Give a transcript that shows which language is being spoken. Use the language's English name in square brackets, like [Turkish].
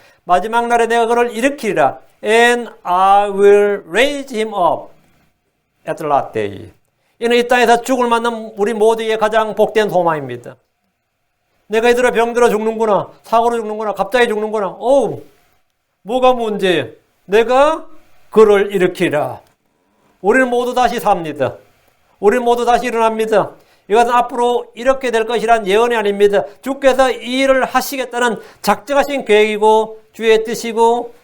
[Korean] 마지막 날에 내가 그를 일으키리라. [English] And I will raise him up at the last day. [Korean] 이는 이 땅에서 죽을 만난 우리 모두의 가장 복된 소망입니다. 내가 이들아 병들어 죽는구나, 사고로 죽는구나, 갑자기 죽는구나. 뭐가 문제예요? 내가 그를 일으키라. 우리는 모두 다시 삽니다. 우리는 모두 다시 일어납니다. 이것은 앞으로 이렇게 될 것이란 예언이 아닙니다. 주께서 이 일을 하시겠다는 작정하신 계획이고 주의 뜻이고